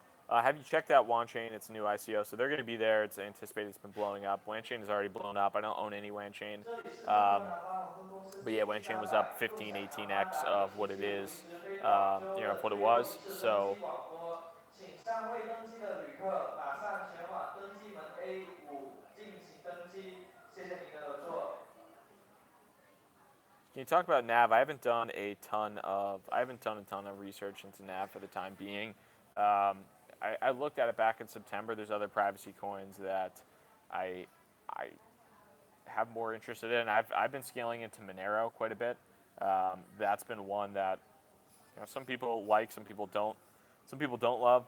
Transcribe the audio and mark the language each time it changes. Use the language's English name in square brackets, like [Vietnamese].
[English] Have you checked out WanChain? It's a new ICO, so they're going to be there. It's anticipated it's been blowing up. WanChain is already blown up. I don't own any WanChain. But yeah, WanChain was up 15, 18x of what it is, of what it was. So [Chinese] 请尚未登机的旅客马上前往登机门 A5进行登机，谢谢您的合作。 [English] can you talk about NAV? I haven't done a ton of research into NAV for the time being. I looked at it back in September. There's other privacy coins that I have more interested in. I've been scaling into Monero quite a bit. That's been one that some people like, some people don't love.